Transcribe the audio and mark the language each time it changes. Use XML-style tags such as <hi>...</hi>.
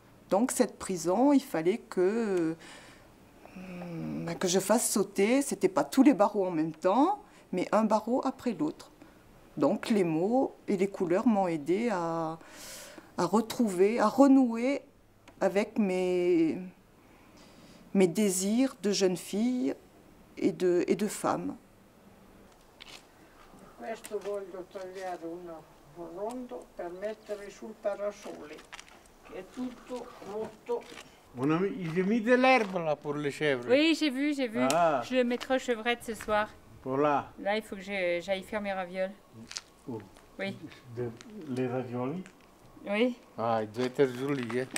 <fr>Donc cette prison, il fallait que je fasse sauter, c'était pas tous les barreaux en même temps, mais un barreau après l'autre. Donc les mots et les couleurs m'ont aidé à retrouver, à renouer avec mes désirs de jeune fille et de femme.</fr> <it>Questo voglio tagliare un rondo per mettere sul parasole, che è tutto molto...</it> <fr>Ils ont mis de l'herbe là pour les chèvres. Oui, j'ai vu. Ah. Je le mettrai aux chevrettes ce soir. Voilà. Là, il faut que j'aille faire mes ravioles. Oh. Oui. Les raviolis? Oui. Ah, il doit être joli, hein?</fr>